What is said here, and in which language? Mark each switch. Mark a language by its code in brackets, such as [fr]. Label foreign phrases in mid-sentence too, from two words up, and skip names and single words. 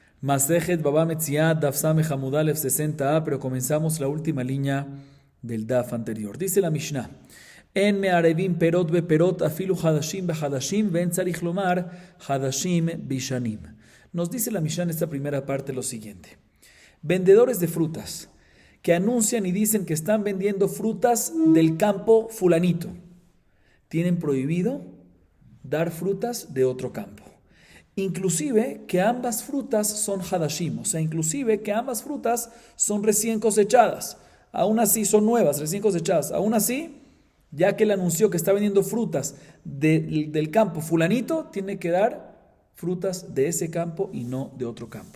[he] מסכת בבא מציעא, דף סמך עמוד אלף [es] 60a, pero comenzamos la última línea del Daf anterior. Dice la Mishnah: [he] אין מערבין פירות בפירות אפילו חדשים בחדשים ואין צריך לומר חדשים בישנים. [es] Nos dice la Mishnah en esta primera parte lo siguiente: vendedores de frutas que anuncian y dicen que están vendiendo frutas del campo fulanito, tienen prohibido dar frutas de otro campo. Inclusive que ambas frutas son hadashim, o sea, inclusive que ambas frutas son recién cosechadas, aún así son nuevas, recién cosechadas, aún así, ya que él anunció que está vendiendo frutas del campo fulanito, tiene que dar frutas de ese campo y no de otro campo.